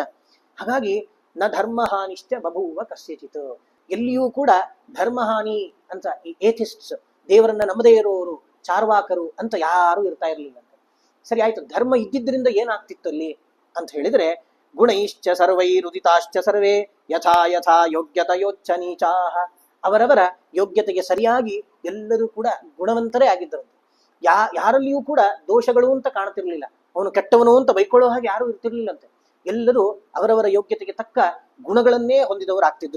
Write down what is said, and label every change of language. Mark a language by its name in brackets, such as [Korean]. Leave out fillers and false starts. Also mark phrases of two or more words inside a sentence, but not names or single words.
[Sanskrit] ಹಾಗಾಗಿ ನ ಧರ್ಮ ಹಾನಿಶ್ಚ ಬಭೂವ ಕಸ್ಯಚಿತ್. [Kannada] ಎಲ್ಲಿಯೂ ಕೂಡ ಧರ್ಮಹಾನಿ ಅಂತ ಈ ಏಥಿಸ್ಟ್ಸ್, ದೇವರನ್ನ ನಂಬದೇ ಇರೋರು, ಚಾರ್ವಾಕರು ಅಂತ ಯಾರು ಇರ್ತಾ ಇರ್ಲಿಲ್ಲ. ಸರಿ ಆಯ್ತು, ಧರ್ಮ ಇದ್ದಿದ್ರಿಂದ ಏನಾಗ್ತಿತ್ತು ಅಲ್ಲಿ ಅಂತ ಹೇಳಿದ್ರೆ, [Sanskrit] ಗುಣೈಶ್ಚ ಸರ್ವೈರುದಿತಾಶ್ಚ ಸರ್ವೇ ಯಥಾ ಯಥಾ ಯೋಗ್ಯತಯೋಚ್ಚ ನೀಚಾಹ. [Kannada] ಅವರವರ ಯೋಗ್ಯತೆಗೆ ಸರಿಯಾಗಿ ಎಲ್ಲರೂ ಕೂಡ ಗುಣವಂತರೇ ಆಗಿದ್ದರಂತೆ. ಯಾರಲ್ಲಿಯೂ ಕೂಡ ದೋಷಗಳು ಅಂತ ಕಾಣ್ತಿರ್ಲಿಲ್ಲ. ಅವನು ಕೆಟ್ಟವನು ಅಂತ ಬೈಕೊಳ್ಳೋ ಹಾಗೆ ಯಾರು ಇರ್ತಿರ್ಲಿಲ್ಲಂತೆ. ಎಲ್ಲರೂ ಅವರವರ ಯೋಗ್ಯತೆಗೆ ತಕ್ಕ ಗುಣಗಳನ್ನೇ ಹೊಂದಿದವರಾಗ್ತಿದ್ರು.